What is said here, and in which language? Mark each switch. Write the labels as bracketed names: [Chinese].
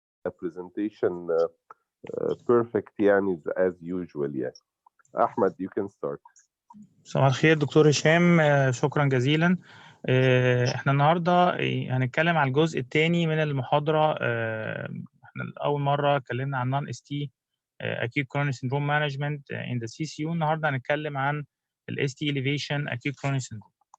[English] presentation perfect يعني as usual يعني. Ahmed, you can start. [Arabic] صباح الخير دكتور هشام، شكرا جزيلا. احنا النهارده هنتكلم على الجزء الثاني من المحاضره. احنا اول مره اتكلمنا عن نون اس تي [English] acute coronary syndrome management in the CCU. [Arabic] النهارده هنتكلم عن ال [English] ST elevation acute coronary syndrome.